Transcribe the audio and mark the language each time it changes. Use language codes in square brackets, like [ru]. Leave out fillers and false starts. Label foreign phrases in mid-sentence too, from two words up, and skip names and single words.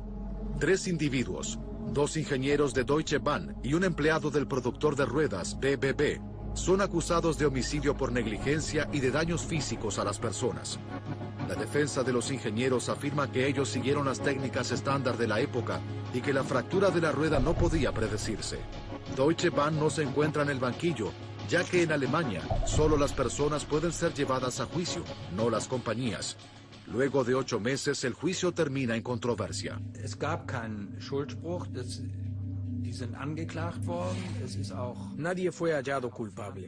[es] 3 individuos, 2 ingenieros de Deutsche Bahn y un empleado del productor de ruedas, BBB, son acusados de homicidio por negligencia y de daños físicos a las personas. La defensa de los ingenieros afirma que ellos siguieron las técnicas estándar de la época y que la fractura de la rueda no podía predecirse. Deutsche Bahn no se encuentra en el banquillo, ya que en Alemania solo las personas pueden ser llevadas a juicio, no las compañías. Luego de 8 meses, el juicio termina en controversia. Nadie fue hallado culpable.